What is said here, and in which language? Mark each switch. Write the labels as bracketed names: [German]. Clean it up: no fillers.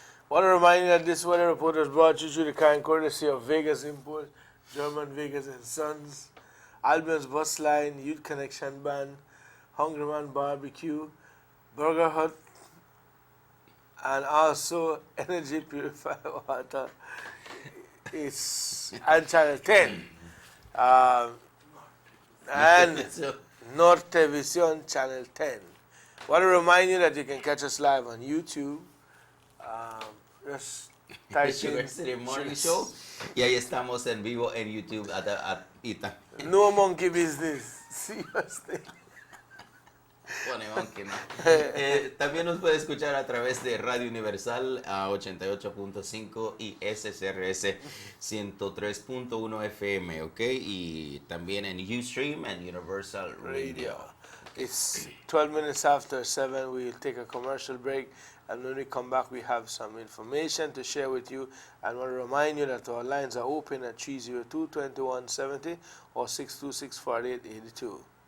[English] Want to remind you that this weather report was brought to you through the kind courtesy of Vegas Import, German Vegas and Sons, Albion's Bus Line, Youth Connection Band, Hungry Man Barbecue, Burger Hut, and also Energy Purified Water. It's and Channel 10. And Norte Vision Channel 10. Want to remind you that you can catch us live on YouTube. Just type Sugar City Morning Show. [Spanish] Y ahí estamos en vivo en YouTube [English] No monkey business. Seriously. [Spanish] Pone monkey, ¿no? También nos puede escuchar a través de Radio Universal a 88.5 y SCRS 103.1 FM, ¿ok? Y también en Ustream and Universal Radio. [English] It's 12 minutes after 7. We'll take a commercial break. And when we come back, we have some information to share with you. And I want to remind you that our lines are open at 302-2170 or 626-4882.